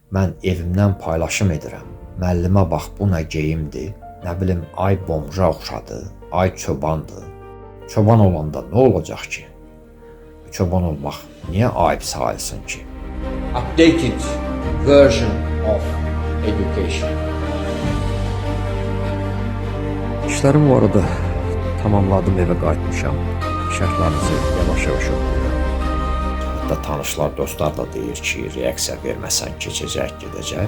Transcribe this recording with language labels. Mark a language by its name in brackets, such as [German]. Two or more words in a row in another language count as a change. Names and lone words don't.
[Azerbaijani] Mən evimdən paylaşım edirəm. Müəllimə bax bu nə geyimdir. Nə bilim ay bomja oxşadı, ay çobandır. Çoban olanda nə olacaq ki? Çoban olmaq niyə ayıb sayılsın ki? [English] Updated version of education. [Azerbaijani] İşlərimi bu arada tamamladım, evə qayıtmışam. Şərhlərinizi yavaş-yavaş oxuyuram. Hətta tanışlar, dostlar da deyir ki, reaksiya verməsən keçəcək, gedəcək.